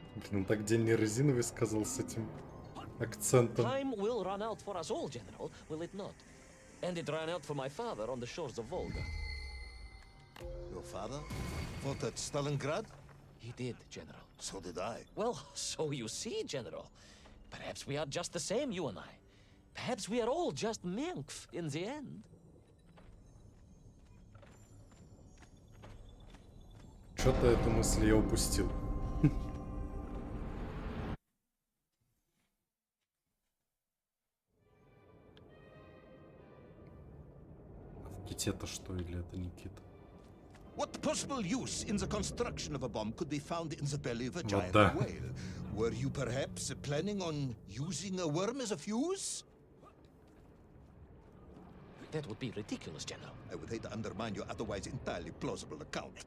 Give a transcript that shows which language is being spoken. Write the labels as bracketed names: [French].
[Russian] Блин, так день не резиновый сказал с этим акцентом. [English] Time will run out for us all, General, will it not? And it ran out for my father on the shores of Volga. Your father fought at Stalingrad? He did, General. So did I. Well, so you see, General. Perhaps we are just the same, you and I. Perhaps we are all just Menkf in the end. [Russian] Что-то эту мысль я упустил. В ките-то что, или это не кит? [English] What possible use in the construction of a bomb could be found in the belly of a giant [Russian] да. [English] whale? Were you perhaps planning on using a worm as a fuse? That would be ridiculous, General. I would hate to undermine your otherwise entirely plausible account.